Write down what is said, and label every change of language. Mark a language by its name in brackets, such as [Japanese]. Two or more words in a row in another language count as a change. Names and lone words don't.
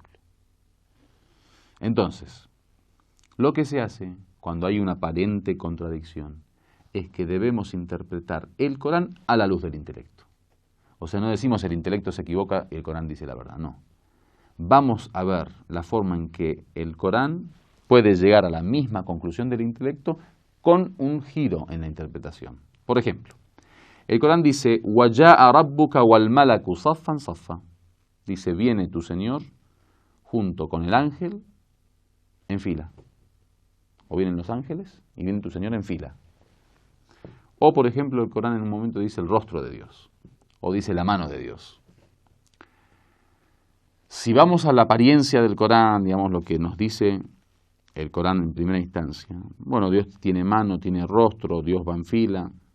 [Spanish] Entonces, lo que se hace cuando hay una aparente contradicción es que debemos interpretar el Corán a la luz del intelecto. O sea, no decimos el intelecto se equivoca y el Corán dice la verdad, no. Vamos a ver la forma en que el Corán puede llegar a la misma conclusión del intelecto con un giro en la interpretación. Por ejemplo, el Corán dice, [Arabic] وَجَاءَ رَبُّكَ وَالْمَلَكُ صَفًّا صَفًّا. [Spanish] Dice, viene tu Señor junto con el ángel en fila. O vienen los ángeles y viene tu Señor en fila. O, por ejemplo, el Corán en un momento dice el rostro de Dios. O dice la mano de Dios. Si vamos a la apariencia del Corán, digamos lo que nos dice el Corán en primera instancia, bueno, Dios tiene mano, tiene rostro, Dios va en fila.